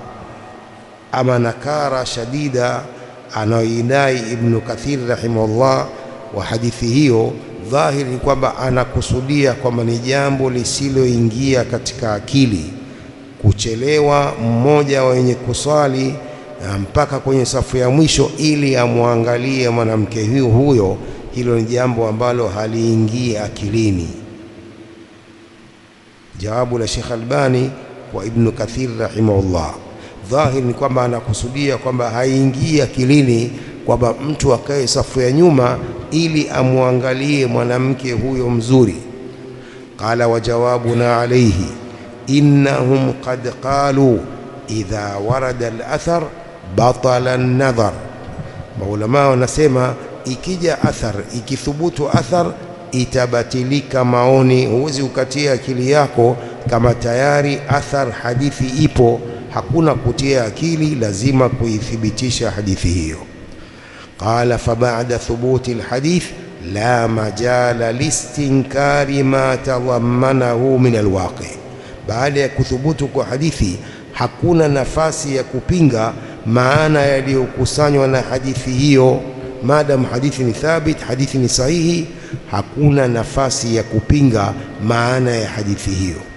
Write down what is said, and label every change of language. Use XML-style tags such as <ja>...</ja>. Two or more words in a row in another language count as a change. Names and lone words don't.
<ar>أما نكارة شديدة</ar> <sw>anayoidai Ibn Kathir rahimahullah wa hadithi hiyo, dhahiri ni kwamba anakusudia kwamba ni jambo lisiloingia katika akili kuchelewa mmoja wenye kuswali mpaka kwenye safu ya mwisho ili amwangalie mwanamke huyo. Hilo ni jambo ambalo haliingii akilini. Jawabu la Sheikh Albani kwa Ibn Kathir rahimahullah, dhahiri ni kwamba anakusudia kwamba haingii akilini kwamba mtu akae safu ya nyuma ili amwangalie mwanamke huyo mzuri.</sw> <ar>قال: وجوابنا عليه أنهم قد قالوا إذا ورد الأثر بطل النظر.</ar> <sw>Maulama wanasema ikija athar, ikithubutu athar itabatilika maoni. Huwezi ukatia akili yako kama tayari athar hadithi ipo, hakuna kutia akili, lazima kuithibitisha hadithi hiyo.</sw> <ar>قال: فبعد ثبوت الحديث لا مجال لاستنكار ما تضمنه من الواقع.</ar> <sw>Baada ya kuthubutu kwa hadithi, hakuna nafasi ya kupinga maana yaliyokusanywa na hadithi hiyo. Maadamu hadithi ni thabit, hadithi ni sahihi, hakuna nafasi ya kupinga maana ya hadithi hiyo.</sw>